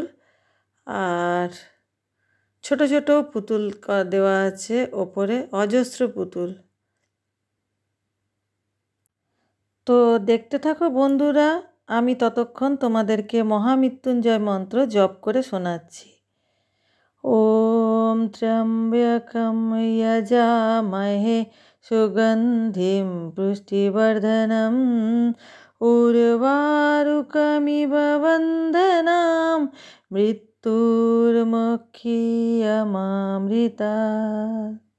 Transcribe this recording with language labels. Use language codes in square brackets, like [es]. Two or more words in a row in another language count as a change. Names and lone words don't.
[bn] আর ছোট ছোট পুতুল দেওয়া আছে ওপরে, অজস্র পুতুল। তো দেখতে থাকো বন্ধুরা, আমি ততক্ষণ তোমাদেরকে মহামৃত্যুঞ্জয় মন্ত্র জপ করে শোনাচ্ছি। [sa] ॐ त्र्यम्बकं यजामहे सुगन्धिं पुष्टिवर्धनम् उर्वारुकमिव बन्धनान् मृत्योर्मुक्षीयमामृतात्।